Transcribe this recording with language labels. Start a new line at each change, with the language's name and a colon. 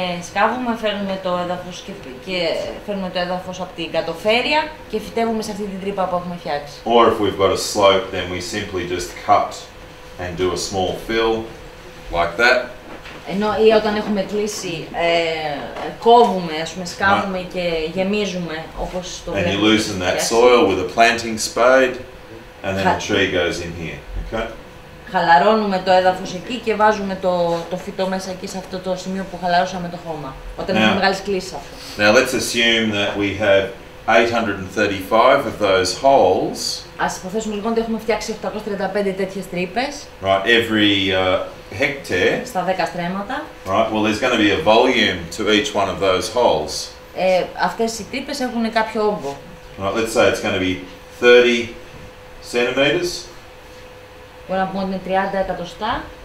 Greek: Σκάβουμε, φέρνουμε το έδαφος από την κατοφέρεια και φυτεύουμε σε αυτή την τρύπα που έχουμε φτιάξει.
English: Or if we've got a slope, then we simply just cut and do a small fill, like that.
Greek: Ή όταν έχουμε κλείσει, κόβουμε, σκάβουμε και γεμίζουμε όπως το βλέπουμε.
English: And you loosen that soil with a planting spade, and then the tree goes in here. Okay.
Greek: Χαλαρώνουμε το έδαφος εκεί και βάζουμε το φυτό μέσα εκεί σε αυτό το σημείο που χαλαρώσαμε το χώμα. Όταν έχουμε μεγάλες κλίσεις αυτό.
English: Now let's assume that we have 835 of those holes.
Greek: Ας υποθέσουμε λοιπόν ότι έχουμε φτιάξει 835 τέτοιες τρύπες.
English: Right, every hectare.
Greek: Στα 10 στρέμματα.
English: Right, well there's going to be a volume to each one of those holes.
Greek: Αυτές οι τρύπες έχουν κάποιο όγκο.
English: Right, let's say it's going to be 30 centimeters.
Greek: Μπορούμε να πούμε ότι είναι 30 εκατοστά.